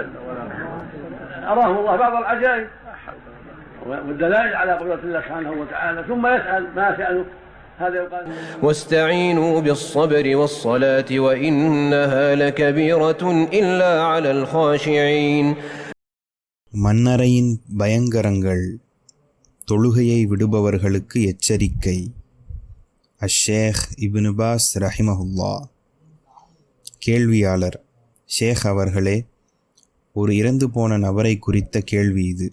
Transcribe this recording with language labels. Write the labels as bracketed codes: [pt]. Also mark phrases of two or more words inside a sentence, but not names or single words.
[ar] أراهم الله بعض العجائب والدلائل على قدرة الله سبحانه وتعالى. ثم يسأل ما سألوا هذا يقال واستعينوا بالصبر والصلاة وإنها لكبيرة إلا على الخاشعين. [ta] மன்னரையின் பயங்கரங்கள், தொழுகையை விடுபவர்களுக்கு எச்சரிக்கை. அஷேக் இப்னு பாஸ் ரஹிமஹுல்லா. கேள்வியாளர்: ஷேக் அவர்களே, ஒரு இறந்து போன நபரை குறித்த கேள்வி இது.